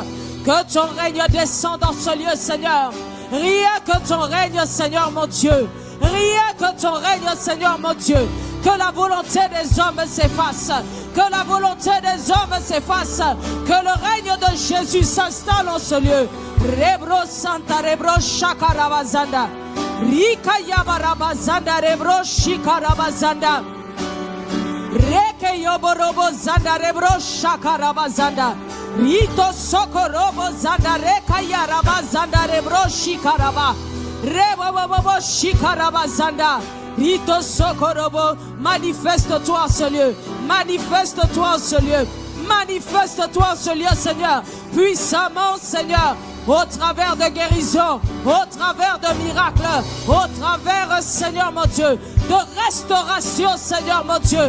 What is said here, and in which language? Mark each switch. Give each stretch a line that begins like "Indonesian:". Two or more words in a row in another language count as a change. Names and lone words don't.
French: Que ton règne descende en ce lieu, Seigneur. Rien que ton règne, Seigneur, mon Dieu. Rien que ton règne, Seigneur, mon Dieu. Que la volonté des hommes s'efface. Que la volonté des hommes s'efface. Que le règne de Jésus s'installe en ce lieu. Rebro Santa Rebro Shakarabazanda. Rika Yabarabazanda Rebro Shikarabazanda. Reke Yoborobo Zanda Rebro Shakarabazanda. Rito Sokorobo Zanda Reka Yarabazanda Rebro Shikaraba. Rebo Shikarabazanda. Rito Sokorobo, manifeste-toi en ce lieu, manifeste-toi en ce lieu, Manifeste-toi en ce lieu, Seigneur, puissamment, Seigneur, au travers de guérison, au travers de miracles, au travers, Seigneur mon Dieu, de restauration, Seigneur mon Dieu.